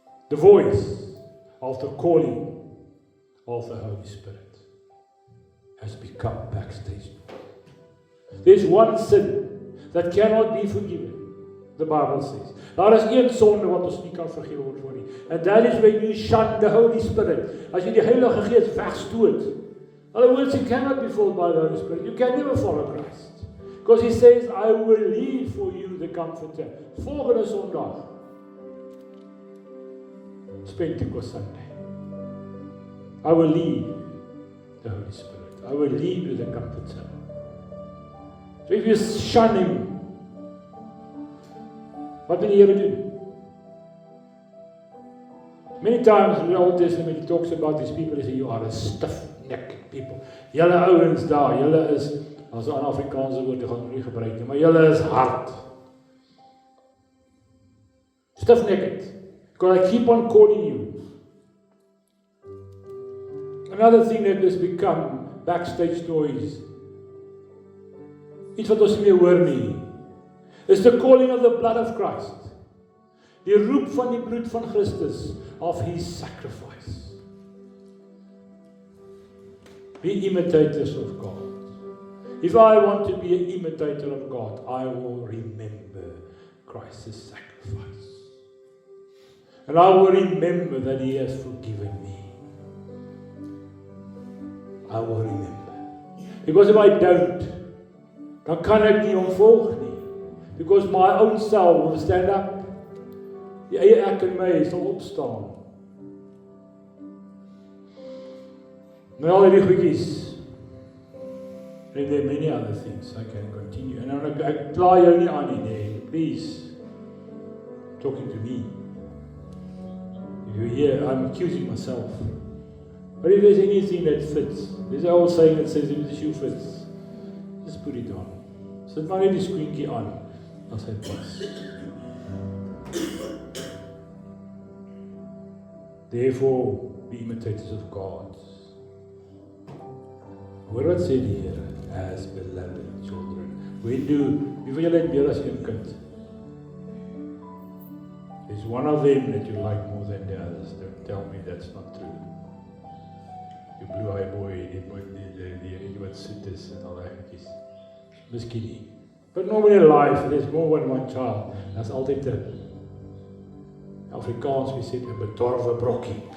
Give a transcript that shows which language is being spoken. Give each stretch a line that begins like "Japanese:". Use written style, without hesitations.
English: The voice of the calling of the Holy Spirit has become backstage. There's one sin that cannot be forgiven, the Bible says.
Afrikaans: Daar is een sonde wat ons nie kan vergewe word voor nie.
English: And that is when you shun the Holy Spirit.
Afrikaans: As jy die Heilige Gees wegstoot.
English: In other words, you cannot be fooled by the Holy Spirit. You can never follow Christ. Because he says, I will leave for you the Comforter.
Afrikaans: Volgende Sondag.
English: It's Pentecost Sunday. I will leave the Holy Spirit. I will leave you the Comforter. So if you shun him,
Afrikaans: wat wil die Here doen?
English: Many times in the Old Testament he talks about these people, he says, you are a stiff-necked people.
Afrikaans: Julle ouens daar, julle is, as 'n Afrikaanse woord, ek gaan nie gebruik nie, maar julle is hard.
English: Stiff-necked. Because I keep on calling you. Another thing that has become backstage noise,
Afrikaans: iets wat ons nie meer hoor nie,
English: is the calling of the blood of Christ.
Afrikaans: Die roep van die bloed van Christus,
English: of his sacrifice. Be imitators of God. If I want to be an imitator of God, I will remember Christ's sacrifice. And I will remember that he has forgiven me. I will remember. Because if I don't,
Afrikaans: dan kan ek nie hom volg nie.
English: Because my own self will stand up.
Afrikaans: Die eie ek en my sal opstaan. Nou al die goedjies.
English: And there are many other things I can continue.
Afrikaans: En dan ek kla jou nie aan nie, nee.
English: Please. Talking to me. If you're here, I'm accusing myself. But if there's anything that fits, there's an old saying that says if the shoe fits, just put it on.
Afrikaans: Sit maar net die skoentjie aan as hy pas.
English: Therefore, be imitators of God.
Afrikaans: Hoor wat sê die Here, as beloved children. Wie van julle het meer as een kind?
English: Is one of them that you like more than the others? Don't tell me that's not true. You blue-eye boy,
Afrikaans: die wat soet is en al die goedjies. Miskien nie.
English: But normally in life, there's more than one child.
Afrikaans: Daar's altyd 'n Afrikaans,
English: we say,
Afrikaans: 'n bedorwe brokkie.